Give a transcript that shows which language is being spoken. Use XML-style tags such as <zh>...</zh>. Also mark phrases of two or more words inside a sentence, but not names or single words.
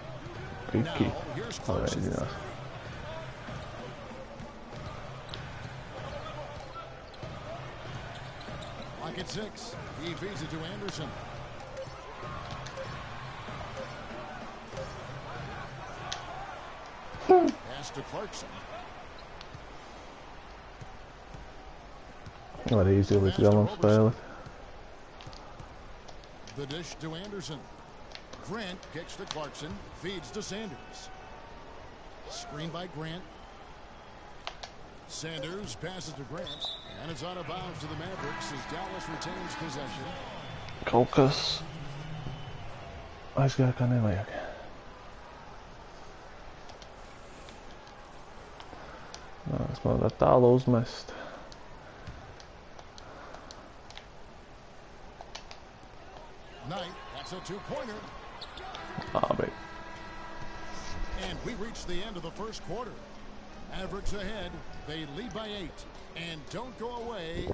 <en>Now, here's Clarkson. Lock at 6. He feeds it to Anderson. Pass to Clarkson.</en> <lv>Var īsti līdz galam spēli.</lv> <en>The dish to Anderson. Grant kicks to Clarkson. Feeds to Sanders. Screen by Grant. Sanders passes to Grant. And it's out of bounds to the Mavericks as Dallas retains possession.</en> <lv>Kaut kas aizgāja kā nevajag. Nā, es man varētu tālu uzmest.</lv> <en>Knight, that's a two-pointer.</en> <lv>Labi.</lv> <en>And we reach the end of the first quarter. Mavericks ahead. They lead by 8. And don't go away.</en>